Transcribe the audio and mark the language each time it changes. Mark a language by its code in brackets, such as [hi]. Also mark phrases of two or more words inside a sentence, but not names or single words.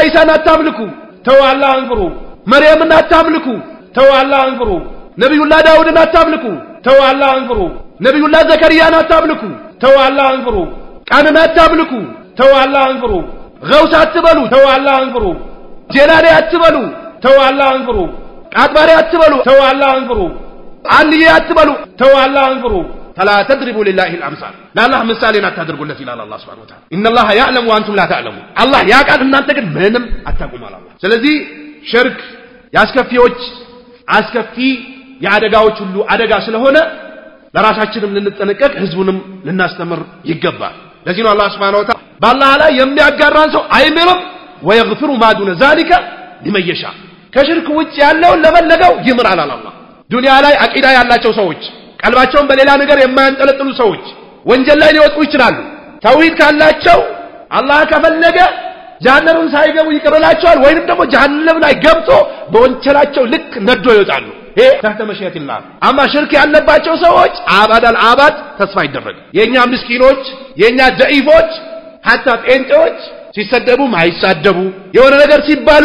[am] ኢሳን አታምልኩ ተው አላህን ፍሩ መርየምን አታምልኩ ተው አላህን ፍሩ ነብዩላህ ዳውድን አታምልኩ ተው አላህን ፍሩ ነብዩላህ ዘከርያን አታምልኩ ተው አላህን ፍሩ ቀንን አታምልኩ ተው አላህን ፍሩ ገውስ አትበሉ ተው አላህን ፍሩ ጀላሊ አትበሉ ተው አላህን ፍሩ ቃጥባሪ አትበሉ ተው አላህን ፍሩ አንዬ አትበሉ ተው አላህን ፍሩ [ar] فلا تضربوا لله الامثال لا الله مثالين [am] አታድርጉለት ይላል አላህ [ar] سبحانه وتعالى ان الله يعلم وانتم لا تعلمون [am] አላህ ያቃል እናንተ ግን ምንም አታውቁም አላህ ስለዚህ ሽርክ ያስከፊዎች አስከፊ ያደጋዎች ሁሉ አደጋ ስለሆነ ለራሳችንም ልንጠነቀቅ ህዝቡንም ልናስተምር ይገባል ለዚህ ነው አላህ [ar] سبحانه وتعالى [am] በአላህ ላይ የሚያጋራን ሰው አይምርም [ar] ويغفر ما دون ذلك لمن يشاء [am] ከሽርክ ውጭ ያለውን ለፈለገው ይምራል አላህ ዱንያ ላይ አቂዳ ያላቸው ሰዎች ቀልባቸውን በሌላ ነገር የማያንጠለጥሉ ሰዎች ወንጀል ላይ ሊወጡ ይችላሉ ተውሂድ ካላቸው አላህ ከፈለገ ጀሃነምን ሳይገቡ ይቀበላቸዋል ወይንም ደግሞ ጀሃነም ላይ ገብቶ በወንጀላቸው ልክ ነዶ ይወጣሉ ይሄ [ar] تحت مشيئة الله [am] አማ ሽርክ ያለባቸው ሰዎች [ar] أبد الآباد [am] ተስፋ ይደረግ የኛ ምስኪኖች የኛ ደኢፎች hatta ጴንጤዎች ሲሰደቡ ማይሳደቡ የሆነ ነገር ሲባሉ